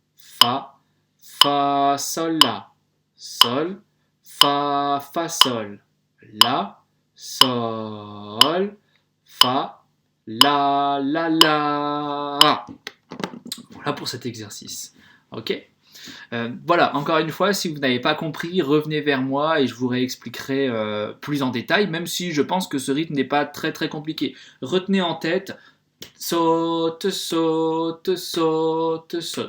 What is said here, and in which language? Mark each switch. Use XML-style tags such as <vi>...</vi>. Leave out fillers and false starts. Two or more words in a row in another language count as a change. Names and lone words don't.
<fr>Fa, Sol, La, Sol, Fa, Sol, La, Sol, Fa, La. Voilà pour cet exercice. Ok. Voilà, encore une fois, si vous n'avez pas compris, revenez vers moi et je vous réexpliquerai plus en détail, même si je pense que ce rythme n'est pas très très compliqué. Retenez en tête, saute, saute, saute, saute.</fr>